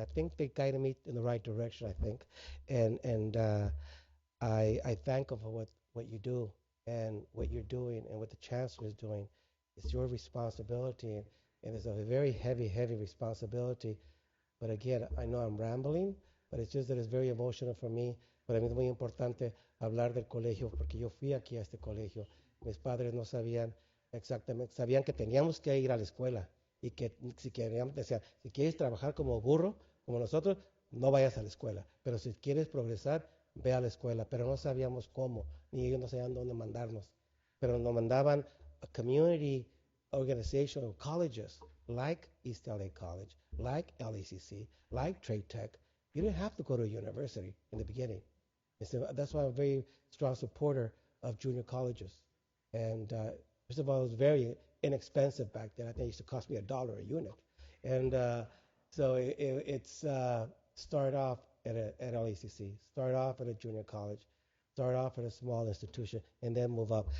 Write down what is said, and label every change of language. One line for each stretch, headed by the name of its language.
English: I think they guided me in the right direction, I think. And I thank them for what you do and what you're doing and what the chancellor is doing. It's your responsibility, and it's a very heavy, heavy responsibility. But again, I know I'm rambling, but it's just that it's very emotional for me.
Spanish: Para mí es muy importante hablar del colegio, porque yo fui aquí a este colegio. Mis padres no sabían exactamente, sabían que teníamos que ir a la escuela y que si queríamos, decía, si quieres trabajar como burro, como nosotros, no vayas a la escuela, pero si quieres progresar, ve a la escuela, pero no sabíamos cómo, ni ellos no sabían dónde mandarnos, pero nos mandaban a community organization of colleges, like East LA College, like LACC, like Trade Tech.
English: You didn't have to go to a university in the beginning. And so that's why I'm a very strong supporter of junior colleges. And first of all, it was very inexpensive back then. I think it used to cost me $1 a unit. And so it's start off at LACC, start off at a junior college, start off at a small institution, and then move up.